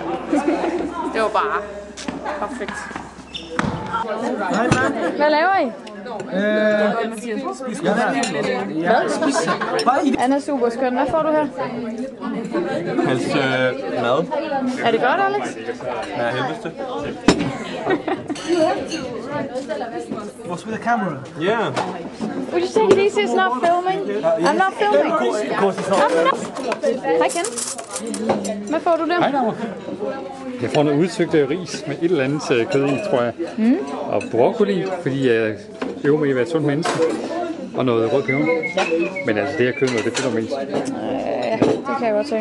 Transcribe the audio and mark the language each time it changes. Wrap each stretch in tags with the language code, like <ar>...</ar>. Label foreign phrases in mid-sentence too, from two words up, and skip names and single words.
<da>Det var bare perfekt. Hvad laver I? Han er super skøn. Hvad får du her? Hans mad. Er det godt, Alex? Ja, helveste.</da> <en>What's with the camera? Yeah. Would you take it easy? It's not filming. I'm not filming. Of course it's not.</en> <da>Hej Ken. Hvad får du der? Hej derovre. Jeg får noget udsøgt ris med et eller andet kød i, tror jeg. Og broccoli, fordi jeg øver mig i at være et sundt menneske. Og noget rød peber. Men altså det her kød, det fylder mest. Ja, det kan jeg godt se.</da>